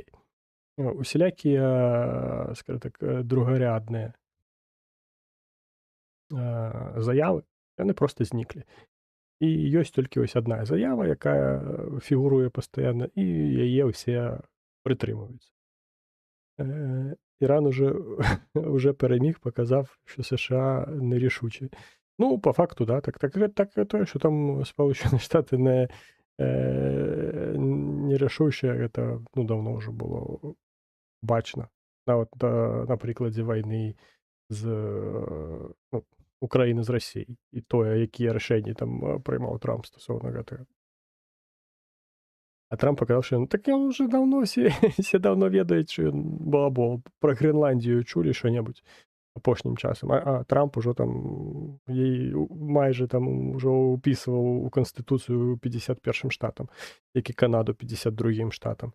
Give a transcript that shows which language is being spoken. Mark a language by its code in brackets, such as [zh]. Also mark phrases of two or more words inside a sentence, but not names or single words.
[be] Усялякія, скажам так, другарядныя, заявы, яны проста зніклі. І ёсць толькі вось адна заява, якая фігуруе пастаянна, і яе ўсе прытрымваюцца. [uk] Іран уже переміг, показав, що США нерішучі. Ну, по факту, да, так тое, що там Сполучені Штати нерішучі, гэта, ну, давно вже було бачно. Нават на прикладі війни з, ну, України з Росією. І тое, які рішення там приймав Трамп стосовно гэтага. [be] А Трамп паказаў, што так ён уже даўно все даўно ведаюць, што ён балабол. Пра Грэнландію чулі што-небудзь апошнім часам. А Трамп ужо там майже там ужо ўпісваў у канстытуцыю 51 штатам, як і Канаду 52 штатам.